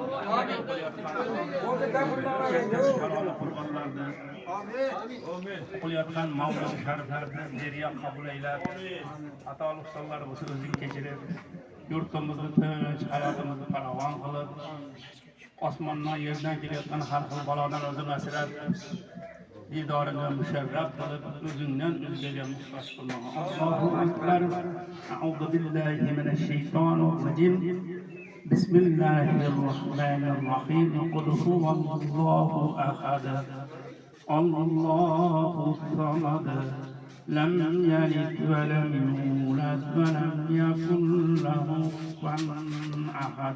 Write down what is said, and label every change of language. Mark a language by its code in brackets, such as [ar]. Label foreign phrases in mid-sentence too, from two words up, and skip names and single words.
[uz] qilayotgan mavlud shariflarni beriya qabul eylab, xatolik sonlar bo'lsa o'zing kechirib, yurtimizni tinch, hayotimizni farovon qilib, osmondan yerdan kelayotgan har xil balodan o'zini asrab, didorini musharraf qilib, o'zingdan o'zgaga muhtoj qilmoq. [ar] الله أكبر. أعوذ بالله من الشيطان الرجيم. بسم الله الرحمن الرحيم. قل هو الله أحد. الله الصمد. لم يلد ولم يولد ولم يكن له كفوا أحد.